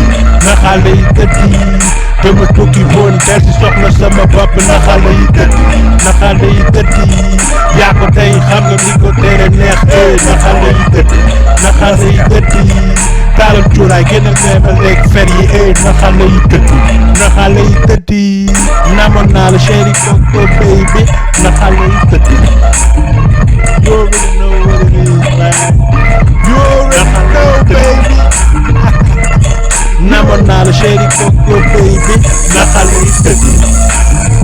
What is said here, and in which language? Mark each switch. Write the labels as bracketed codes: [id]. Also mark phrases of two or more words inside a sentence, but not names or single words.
[wo] na xale yi tëddi dama tukki woon del si soxla sama bopp na xale yi tëddi na xale yi tëddi yaa ko tey xam nga li ko tere neex na xale yi tëddi na xale yi tëddi taalam cuuraay gën a neema léeg fer yi na xale yi tëddi na xale yi tëddi namoon naa la [fr] chéri coco [wo] baby na xale yi tëddi [en] you already know what it is man you already know baby [wo] namoon naa la [fr] chéri coco [wo] baby na xale yi tëddi